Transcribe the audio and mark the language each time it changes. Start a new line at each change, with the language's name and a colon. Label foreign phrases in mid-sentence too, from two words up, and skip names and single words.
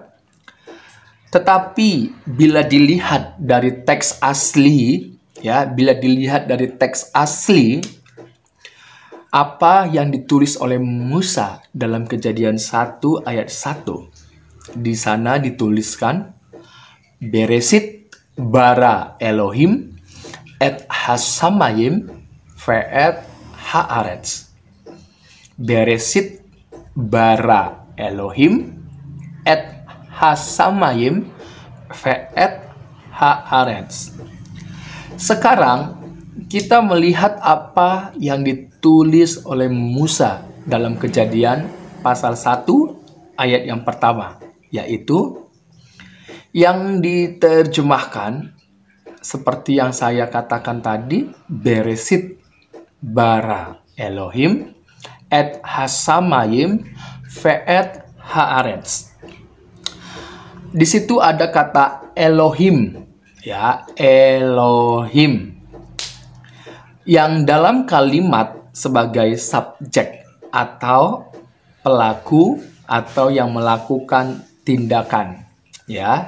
Indonesian: Tetapi bila dilihat dari teks asli, ya, apa yang ditulis oleh Musa dalam Kejadian 1 ayat 1, di sana dituliskan
Hebrew: בראשית ברא אלהים את השמים ואת הארץ. בראשית ברא אלהים את השמים ואת הארץ.
Indonesian: Sekarang kita melihat apa yang ditulis oleh Musa dalam Kejadian pasal 1 ayat yang pertama, yaitu yang diterjemahkan seperti yang saya katakan tadi,
Hebrew: בראשית ברא אלהים את השמים ואת הארץ.
Indonesian: Di situ ada kata Elohim, ya, Elohim, yang dalam kalimat sebagai subjek atau pelaku atau yang melakukan tindakan, ya.